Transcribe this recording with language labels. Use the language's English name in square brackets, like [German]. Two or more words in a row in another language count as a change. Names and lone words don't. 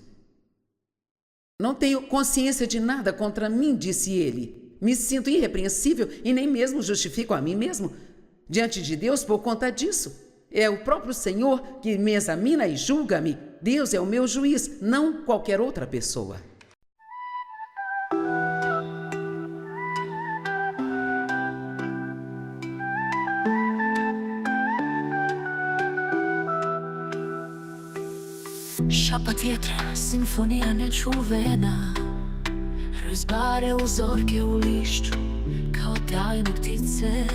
[Portuguese] Não tenho consciência de nada contra mim, disse ele. Me sinto irrepreensível e nem mesmo justifico a mim mesmo diante de Deus por conta disso. É o próprio Senhor que me examina e julga-me. Deus é o meu juiz, não qualquer outra pessoa. [Croatian] Šapat vjetra, simfonija nečuvena, razbare uzorke u lišću kao tajne ptice.